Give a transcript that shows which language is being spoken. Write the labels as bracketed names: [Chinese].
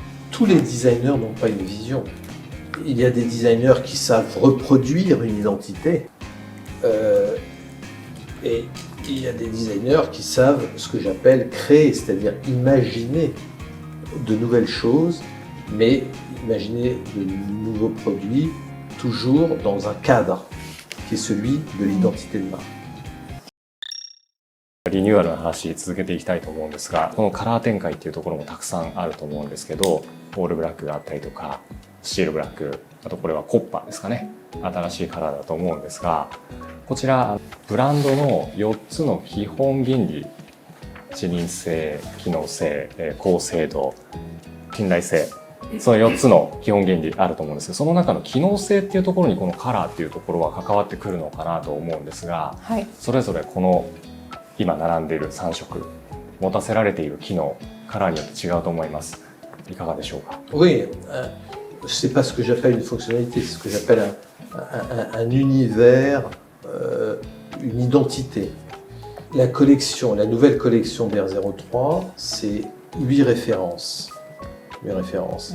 [French] Tous les designers n'ont pas une vision. Il y a des designers qui savent reproduire une identité et il y a des designers qui savent ce que j'appelle créer, c'est-à-dire imaginer de nouvelles choses, mais imaginer de nouveaux produits toujours dans un cadre qui est celui de l'identité de marque. [Japanese] リニューアルの話続けていきたいと思うんですが、このカラー展開っていうところもたくさんあると思うんですけど、オールブラックがあったりとか、スチールブラック、あとこれはコッパーですかね、新しいカラーだと思うんですが、こちらブランドの4つの基本原理、視認性、機能性、高精度、信頼性、その4つの基本原理あると思うんですけど、その中の機能性っていうところにこのカラーっていうところは関わってくるのかなと思うんですが、はい、それぞれこの今並んでいる3色持たせられている機能、カラーによって違うと思います。いかがでしょうか？ [French] Oui, c'est pas ce que j'appelle une fonctionnalité, c'est ce que j'appelle un univers, une identité. La nouvelle collection BR03, c'est 8 références. 8 références.